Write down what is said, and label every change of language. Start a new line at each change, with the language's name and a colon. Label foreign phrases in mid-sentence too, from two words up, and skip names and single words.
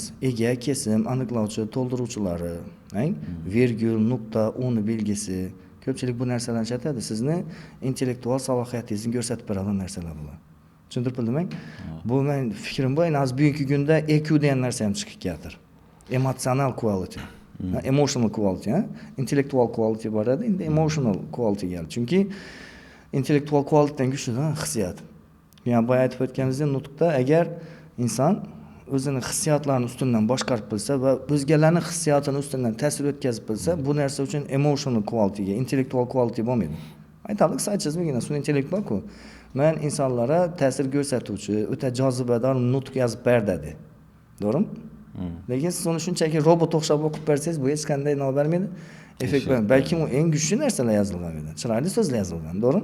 Uzbek: Ega, kesim, aniqlovchi, to'ldiruvchilari, virgul, nuqta, o'ni belgisi, ko'pchilik bu narsalarni aytadi. Sizni intellektual salohiyatingizni ko'rsatib beradigan narsalar bular. Tushuntirdimmi? Bu men fikrim bu, az bugungi kunda EQ degan narsa ham chiqib keladi.
English: Emotional quality. Emotional quality, intellectual quality
Uzbek: bor edi, endi
English: emotional quality keldi.
Uzbek: Chunki
English: intellectual qualitydan
Uzbek: kuchlidan hissiyot. Yani boya aytib o'tganimizdek, nutqda agar inson o'zining hissiyotlarini ustidan boshqarib bilsa va o'zgalarning hissiyotini ustidan ta'sir o'tkazib bilsa, bu narsa uchun
English: emotional qualityga, intellectual quality
Uzbek: bo'lmaydi. Aytaylik, saytchizmigina sun intellekt bor-ku. Men insonlarga ta'sir ko'rsatuvchi, o'ta jozibador nutq yozib ber dedi. To'g'rimi? Lekin siz uni shunchaki robot o'xshab o'qib bersangiz, bu hech qanday nima bermaydi. Effekt bermaydi. Balki u eng kuchli narsalar yozilgan edi. Chiroyli so'zlar yozilgan, to'g'rimi?